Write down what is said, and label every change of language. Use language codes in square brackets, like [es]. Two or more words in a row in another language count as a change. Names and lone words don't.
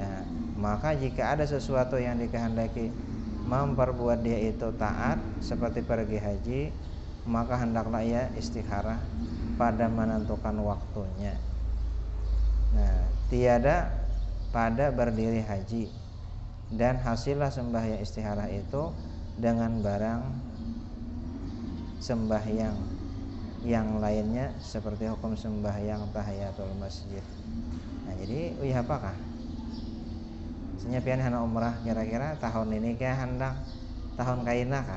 [ms] Maka jika ada sesuatu yang dikehendaki memperbuat dia itu taat seperti pergi haji, maka hendaklah ia istikharah pada menentukan waktunya. Nah, tiada pada berdiri haji, dan hasillah sembahyang istikharah itu dengan barang sembahyang yang lainnya seperti hukum sembahyang tahiyatul masjid. Nah, jadi apakah? [bjn] Misalnya pian hendak umrah kira-kira tahun ini kah hendak tahun kaina kah?